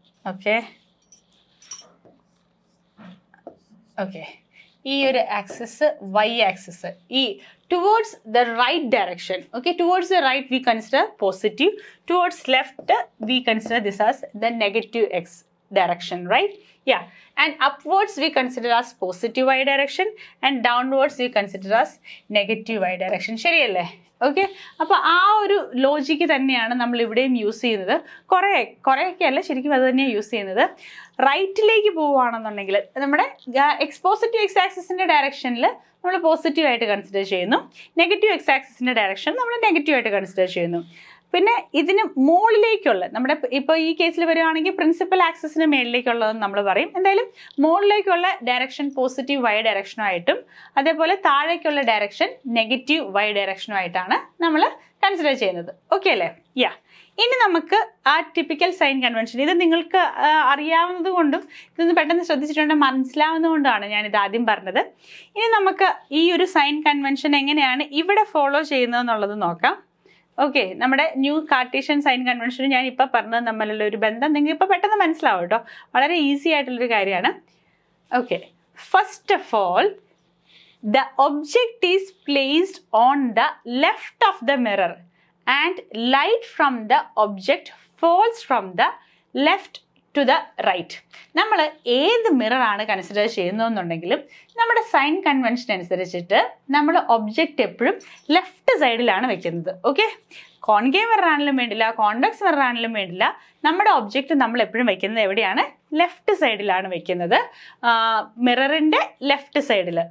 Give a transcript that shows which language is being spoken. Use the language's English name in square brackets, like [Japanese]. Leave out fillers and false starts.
[Malayalam] Okay okay ഈ ഒരു axis Y axis ഈ [English] towards the right direction, okay, towards the right we consider positive, towards left we consider this as the negative x direction, right? Yeah, and upwards we consider as positive y direction and downwards we consider as negative y direction. [Malayalam] ശരിയല്ലേ? Okay, അപ്പോൾ ആ ഒരു logic തന്നെയാണ് നമ്മൾ ഇവിടെയും use ചെയ്യുന്നത്. കുറേയൊക്കെ അല്ല, ശരിക്കും അത് തന്നെയാണ് യൂസ് ചെയ്യുന്നത്. റൈറ്റിലേക്ക് പോവുകയാണെന്നുണ്ടെങ്കിൽ നമ്മുടെ പോസിറ്റീവ് എക്സ് ആക്സിസിൻ്റെ ഡയറക്ഷനിൽ നമ്മൾ പോസിറ്റീവായിട്ട് കൺസിഡർ ചെയ്യുന്നു, നെഗറ്റീവ് എക്സ് ആക്സിസിൻ്റെ ഡയറക്ഷൻ നമ്മൾ നെഗറ്റീവായിട്ട് കൺസിഡർ ചെയ്യുന്നു. പിന്നെ ഇതിന് മുകളിലേക്കുള്ള നമ്മുടെ ഇപ്പോൾ ഈ കേസിൽ വരികയാണെങ്കിൽ പ്രിൻസിപ്പൽ ആക്സിസിന് മേളിലേക്കുള്ളതെന്ന് നമ്മൾ പറയും. എന്തായാലും മുകളിലേക്കുള്ള ഡയറക്ഷൻ പോസിറ്റീവ് വൈ ഡയറക്ഷനുമായിട്ടും അതേപോലെ താഴേക്കുള്ള ഡയറക്ഷൻ നെഗറ്റീവ് വൈ ഡയറക്ഷനുമായിട്ടാണ് നമ്മൾ കൺസിഡർ ചെയ്യുന്നത്. ഓക്കെ അല്ലേ? യാ, ഇനി നമുക്ക് ആ ടിപ്പിക്കൽ സൈൻ കൺവെൻഷൻ, ഇത് നിങ്ങൾക്ക് അറിയാവുന്നത് കൊണ്ടും ഇതൊന്ന് പെട്ടെന്ന് ശ്രദ്ധിച്ചിട്ടുണ്ടെങ്കിൽ മനസ്സിലാവുന്നത് കൊണ്ടാണ് ഞാനിത് ആദ്യം പറഞ്ഞത്. ഇനി നമുക്ക് ഈ ഒരു സൈൻ കൺവെൻഷൻ എങ്ങനെയാണ് ഇവിടെ ഫോളോ ചെയ്യുന്നതെന്നുള്ളത് നോക്കാം. ഓക്കെ, നമ്മുടെ ന്യൂ കാർട്ടീഷ്യൻ സൈൻ കൺവെൻഷനും ഞാൻ ഇപ്പോൾ പറഞ്ഞത് തമ്മിലുള്ള ഒരു ബന്ധം നിങ്ങൾക്ക് ഇപ്പോൾ പെട്ടെന്ന് മനസ്സിലാവും കേട്ടോ. വളരെ ഈസി ആയിട്ടുള്ളൊരു കാര്യമാണ്. [English] Okay, first of all the object is placed on the left of the mirror and light from the object falls from the left to the right. [Malayalam] നമ്മൾ ഏത് മിററാണ് കൺസിഡർ ചെയ്യുന്നതെന്നുണ്ടെങ്കിലും നമ്മുടെ സൈൻ കൺവെൻഷൻ അനുസരിച്ചിട്ട് നമ്മൾ ഒബ്ജക്റ്റ് എപ്പോഴും left സൈഡിലാണ് വെക്കുന്നത്. Okay, concave mirror ആണെങ്കിലും വേണ്ടില്ല, കോൺവെക്സ് മിറർ ആണെങ്കിലും വേണ്ടില്ല, നമ്മുടെ ഒബ്ജക്റ്റ് നമ്മൾ എപ്പോഴും വെക്കുന്നത് എവിടെയാണ്? ലെഫ്റ്റ് സൈഡിലാണ് വെക്കുന്നത്, മിററിൻ്റെ ലെഫ്റ്റ് സൈഡിൽ.